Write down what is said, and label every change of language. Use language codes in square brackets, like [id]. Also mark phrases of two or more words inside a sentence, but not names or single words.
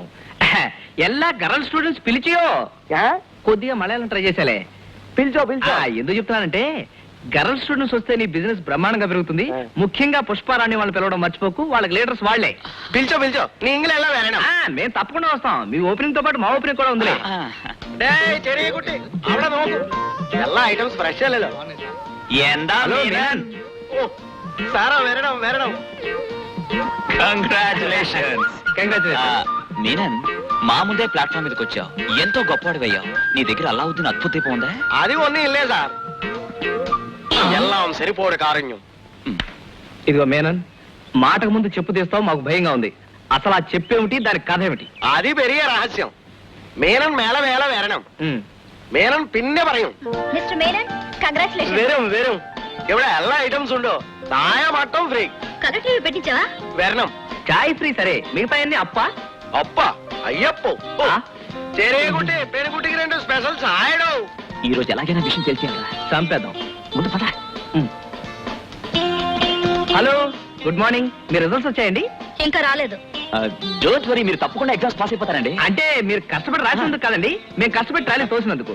[te] ఎల్లా [en] girl students [te] పిలిచియో కొద్దిగా మలయాళం ట్రై చేసాలే. పిలిచో ఎందుకు చెప్తున్నానంటే [en] girl students [te] వస్తే నీ బిజినెస్ బ్రహ్మాండంగా పెరుగుతుంది. ముఖ్యంగా పుష్పారాణి వాళ్ళని పిలవడం మర్చిపోకు, వాళ్ళకి లీడర్స్ వాళ్లే. [ml] വിളിച്ചോ നിങ്ങൾ എല്ലാം വരണം. [te] మేము తప్పకుండా వస్తాం. మీ ఓపెనింగ్ తో పాటు మా ఓపెనింగ్ కూడా ఉందిలే. [ml] ചെറിയ കുട്ടി അവിടെ നോക്കൂ, എല്ലാ ഐറ്റംസ് ഫ്രഷ് അല്ലല്ലോ. [te] ఏందా మీనన్? [ml] സാറാ വരണം വരണം. [te] కంగ్రాచులేషన్స్. కంగ్రాచులేషన్. మీనన్, మా ముందే ప్లాట్ఫామ్ మీదకి వచ్చావు, ఎంతో గొప్పవాడివయ్యావు. నీ దగ్గర అల్లావుద్దీన్ అద్భుత దీపం ఉందా? [ml] അത് ഒന്നും ഇല്ല സാർ, എല്ലാം ചെരിപ്പ് കാരണം. [te] ఇదిగో మేనన్, మాటకు ముందు చెప్పు తీస్తావు, మాకు భయంగా ఉంది. అసలు ఆ చెప్పేమిటి, దాని కథ ఏమిటి? అది పెరిగే రహస్యం. మేనన్ మేళ వేళ വരണം. [ml] മേനൻ പിന്നെ പറയും. [te] మిస్టర్ మేనన్, కంగ్రాచులేషన్. [ml] വരും ഇവിടെ എല്ലാ ഐറ്റംസ് ഉണ്ടോ, ചായ മട്ടം ഫ്രീ. [te] కలర్ టీవీ పెట్టించావా? [ml] വരണം. [te] చాయ్ ఫ్రీ సరే, మిగతా అన్ని అప్ప అప్ప అయ్యప్పో. [ml] ചെറിയ കുട്ടി പെൺകുട്ടിക്ക് 2 స్పెషల్ ചായടോ. [te] ఈ రోజు ఎలాగైనా విషయం తెలిసేయాలి. చంపేద్దాం. ముందు పద. [en] hello, good morning. [te] మీ రిజల్ట్స్ వచ్చాయండి? ఇంకా రాలేదు. [en] don't worry, [te] మీరు తప్పకుండా ఎగ్జామ్స్ పాస్ అయిపోతారండి. అంటే మీరు కష్టపడి రాసినందుకు కాదండి, మేము కష్టపడి ట్రాలీ తోసినందుకు.